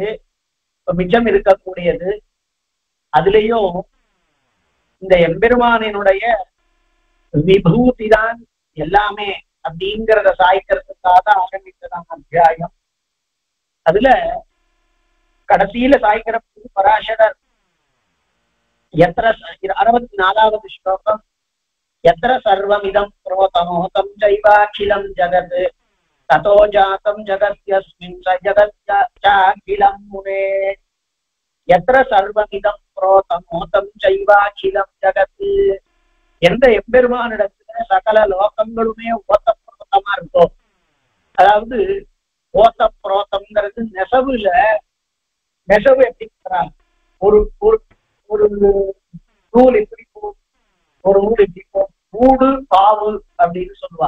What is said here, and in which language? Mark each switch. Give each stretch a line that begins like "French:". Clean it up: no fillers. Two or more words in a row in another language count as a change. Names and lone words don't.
Tamil: இப்ப மிச்சம் இருக்கக்கூடியது அதுலயும் இந்த எம்பெருமானினுடைய விபூதி தான் எல்லாமே அப்படிங்கிறத சாய்க்கிறதுக்காக ஆரம்பித்ததான அத்தியாயம். அதுல கடைசியில சாய்க்கிற பராசரர் 64வது ஸ்லோகம்
Sanskrit: यत्र सर्वमिदं प्रोतमोतं चैवाखिलं जगत् ततो जातं जगत्यस्मिन् स जगच्चाखिलं मुने। यत्र सर्वमिदं प्रोतमोतं चैवाखिलं जगत्
Tamil: எந்த எம்பெருமானிடத்துல சகல லோகங்களுமே ஓத்தப்ரோத்தமா இருக்கும். அதாவது ஓத்தப்ரோத்தம்ங்கிறது நெசவு எப்படி ஒரு ஒரு நூல் எப்படி ஒரு ஊடு இப்போ ஊடு பாவு அப்படின்னு சொல்லுவா.